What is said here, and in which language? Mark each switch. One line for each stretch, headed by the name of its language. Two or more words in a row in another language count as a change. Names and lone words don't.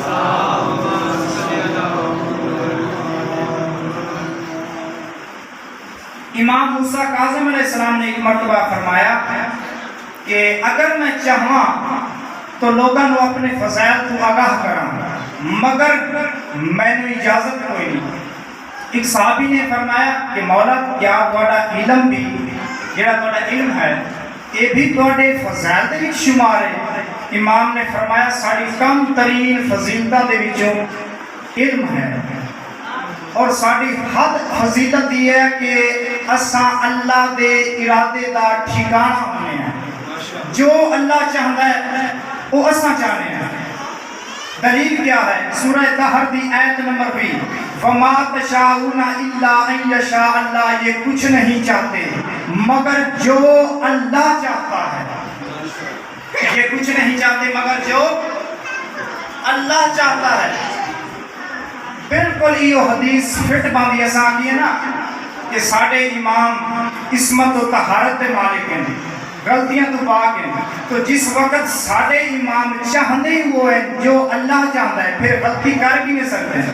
Punjabi: امام موسیٰ کاظم علیہ السلام نے ایک مرتبہ فرمایا کہ اگر میں چاہاں تو لوگاں نو اپنے فضائل تو آگاہ کراں، مگر میں نے اجازت کوئی نہیں۔ ایک صحابی نے فرمایا کہ مولا کیا تہاڈا علم بھی جڑا تہاڈا علم ہے یہ بھی تہاڈے فضائل دے وچ شمار ہے؟ امام نے فرمایا ساڈی کم ترین فضیلتاں دے وچوں علم ہے، اور ساڈی حد فضیلت یہ ہے کہ اساں اللہ دے ارادے دا ٹھکانہ ہونے ہیں، جو اللہ چاہتا ہے وہ اساں چاہنے ہیں۔ دلیل کیا ہے؟ سورہ طہر دی آیت نمبر 20،
Arabic: وَمَا تَشَاءُونَ إِلَّا أَن يَشَاءَ اللَّهُ،
Urdu: یہ کچھ نہیں چاہتے مگر جو اللہ چاہتا ہے۔ یہ کچھ نہیں چاہتے مگر جو اللہ چاہتا ہے۔
Punjabi: بالکل یہ حدیث فٹ باندھی ایسا آگی ہے نا کہ ساڑھے امام عصمت و طہارت دے مالک ہیں، غلطیاں تو پاک ہیں، تو جس وقت ساڑھے امام چاہنے ہی وہ ہے جو اللہ چاہتا ہے، پھر غلطی کر بھی نہیں سکتے ہیں۔